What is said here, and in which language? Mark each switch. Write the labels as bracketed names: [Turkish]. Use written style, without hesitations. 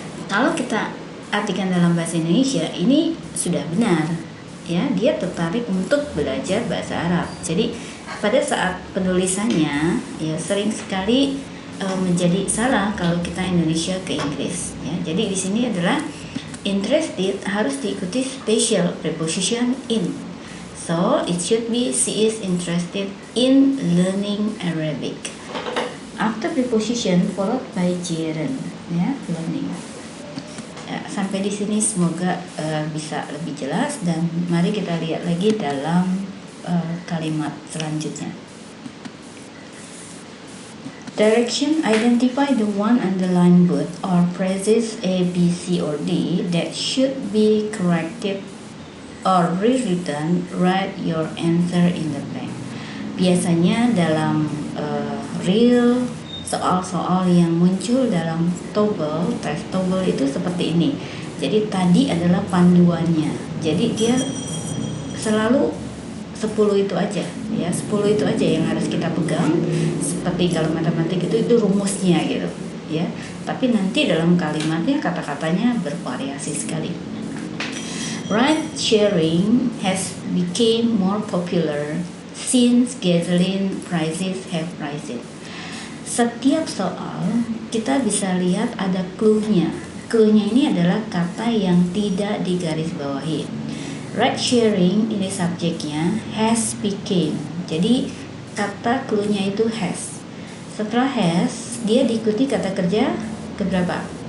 [Indonesian] Kalau kita artikan dalam bahasa Indonesia, ini sudah benar, ya, dia tertarik untuk belajar bahasa Arab. Jadi pada saat penulisannya, ya sering sekali menjadi salah kalau kita Indonesia ke Inggris, ya. Jadi di sini adalah [English] Interested [Indonesian] harus diikuti [English] special preposition in. So it should be she is interested in learning Arabic. After preposition followed by gerund, ya, learning. [Indonesian] Ya, sampai di sini semoga bisa lebih jelas, dan mari kita lihat lagi dalam kalimat selanjutnya. [English] Direction: identify the one underlined word or phrases A, B, C, or D that should be corrected or rewritten. Write your answer in the blank. [Indonesian] Biasanya dalam real soal-soal yang muncul dalam TOEFL, tes TOEFL itu seperti ini. Jadi tadi adalah panduannya. Jadi dia selalu 10 itu aja, ya, 10 itu aja yang harus kita pegang. Seperti kalau matematik itu rumusnya gitu, ya. Tapi nanti dalam kalimatnya kata-katanya bervariasi sekali. [English] Ride sharing has become more popular since gasoline prices have risen. [Indonesian] Setiap soal kita bisa lihat ada clue-nya. Clue-nya ini adalah kata yang tidak digarisbawahi. Ride sharing ini subjeknya, has became. Jadi kata clue-nya itu has. Setelah has, dia diikuti kata kerja keberapa?